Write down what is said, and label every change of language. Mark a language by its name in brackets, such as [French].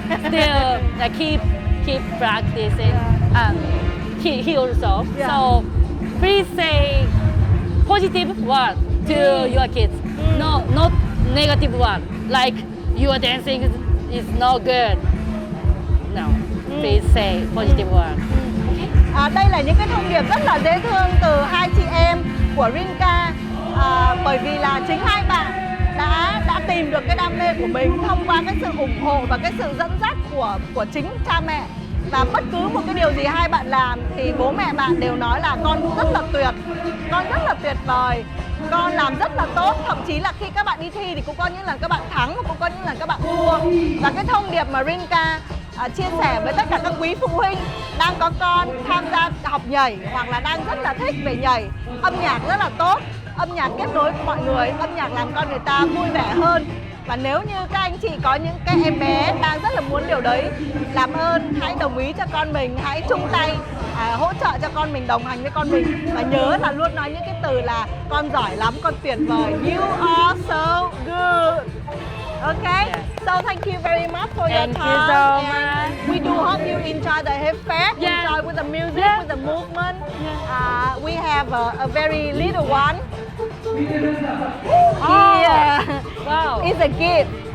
[English] Still keep practicing. He also. Yeah. So please say positive word to your kids. No, not negative word. Like your dancing is no good. No, please say positive word. [Vietnamese] Đây là những cái thông điệp rất là dễ thương từ hai chị em của Rinka, bởi vì là chính hai bạn đã tìm được cái đam mê của mình thông qua cái sự ủng hộ và cái sự dẫn dắt của chính cha mẹ. Và bất cứ một cái điều gì hai bạn làm thì bố mẹ bạn đều nói là con rất là tuyệt, con rất là tuyệt vời, con làm rất là tốt. Thậm chí là khi các bạn đi thi thì cũng có những lần các bạn thắng và cũng có những lần các bạn thua. Và cái thông điệp mà Rinka chia sẻ với tất cả các quý phụ huynh đang có con tham gia học nhảy hoặc là đang rất là thích về nhảy, âm nhạc rất là tốt, âm nhạc kết nối mọi người, âm nhạc làm con người ta vui vẻ hơn. Và nếu như các anh chị có những cái em bé đang rất là muốn điều đấy, làm ơn hãy đồng ý cho con mình, hãy chung tay hỗ trợ cho con mình, đồng hành với con mình. Và nhớ là luôn nói những cái từ là con giỏi lắm, con tuyệt vời, [English] you are so good. Okay, so thank you very much for your time. Thank you so and much. we do hope you enjoy the Hipfest, Yeah. enjoy with the music, Yeah. with the movement. We have a very little one. Yeah. Wow. It's a gift.